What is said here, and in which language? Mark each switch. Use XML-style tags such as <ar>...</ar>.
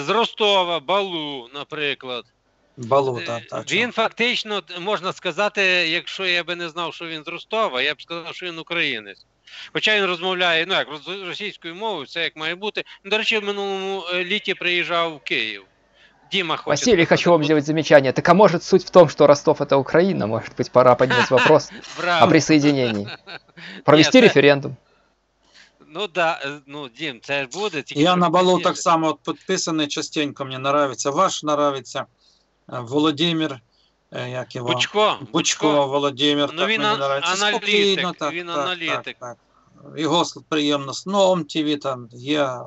<uk>З Ростова, Балу, наприклад. Балу, так. Він фактично, можна сказати, якщо я би не знав, що він з Ростова, я б сказав, що він українець. Хоча він розмовляє, ну як, російською мовою, все як має бути. До речі, в минулому літі приїжджав в Київ.</uk> <ru>Дима хочет... Василий, хочу вам сделать замечание. Так а может суть в том, что Ростов это Украина? Может быть, пора поднять вопрос о присоединении? Провести референдум?</ru> <uk>Ну да, ну Дім, це ж буде. Я на балу так само от підписаний частенько, мені нравиться. Ваш нравиться. Володимир, як його? Бучко Володимир. Ну він аналітик, він аналітик. Так. Його приємно. Ну, ОМ-ТВ там є.</uk>